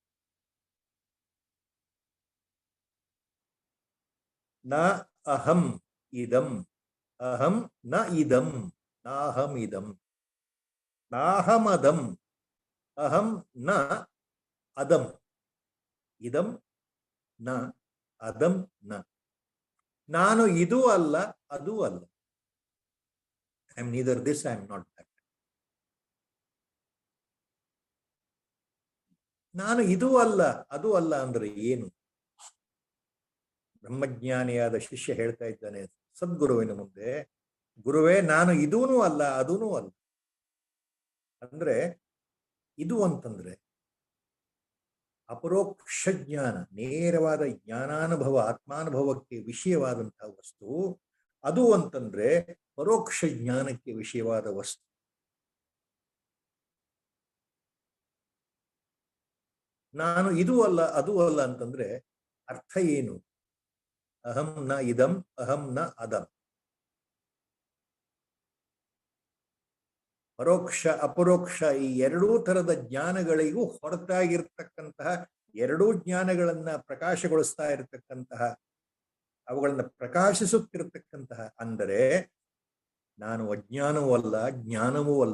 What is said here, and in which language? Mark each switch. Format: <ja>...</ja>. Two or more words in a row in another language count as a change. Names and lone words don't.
<sa>Na aham idam, aham na idam, na aham idam. ನಾಹಮದಂ ಅಹಂ ನ ಅದಂ ಇದಂ ನ ಅದಂ ನ</sa> <kn>ನಾನು ಇದು ಅಲ್ಲ ಅದು ಅಲ್ಲ.</kn> <en>I am neither this, I am not that.</en> <kn>ನಾನು ಇದು ಅಲ್ಲ ಅದು ಅಲ್ಲ ಅಂದ್ರೆ ಏನು? ಬ್ರಹ್ಮಜ್ಞಾನಿಯಾದ ಶಿಷ್ಯ ಹೇಳ್ತಾ ಇದ್ದಾನೆ ಸದ್ಗುರುವಿನ ಮುಂದೆ, ಗುರುವೇ ನಾನು ಇದೂನೂ ಅಲ್ಲ ಅದೂನೂ ಅಲ್ಲ. ಅಂದ್ರೆ ಇದು ಅಂತಂದ್ರೆ ಅಪರೋಕ್ಷ ಜ್ಞಾನ, ನೇರವಾದ ಜ್ಞಾನಾನುಭವ, ಆತ್ಮಾನುಭವಕ್ಕೆ ವಿಷಯವಾದಂತಹ ವಸ್ತು. ಅದು ಅಂತಂದ್ರೆ ಪರೋಕ್ಷ ಜ್ಞಾನಕ್ಕೆ ವಿಷಯವಾದ ವಸ್ತು. ನಾನು ಇದು ಅಲ್ಲ ಅದು ಅಲ್ಲ ಅಂತಂದ್ರೆ ಅರ್ಥ ಏನು?</kn> <sa>ಅಹಂ ನ ಇದಂ ಅಹಂ ನ ಅದಂ.</sa> <kn>ಪರೋಕ್ಷ ಅಪರೋಕ್ಷ ಈ ಎರಡೂ ತರದ ಜ್ಞಾನಗಳಿಗೂ ಹೊರತಾಗಿರ್ತಕ್ಕಂತಹ, ಎರಡೂ ಜ್ಞಾನಗಳನ್ನ ಪ್ರಕಾಶಗೊಳಿಸ್ತಾ ಇರತಕ್ಕಂತಹ, ಅವುಗಳನ್ನ ಪ್ರಕಾಶಿಸುತ್ತಿರತಕ್ಕಂತಹ, ಅಂದರೆ ನಾನು ಅಜ್ಞಾನವೂ ಅಲ್ಲ ಜ್ಞಾನವೂ ಅಲ್ಲ.</kn>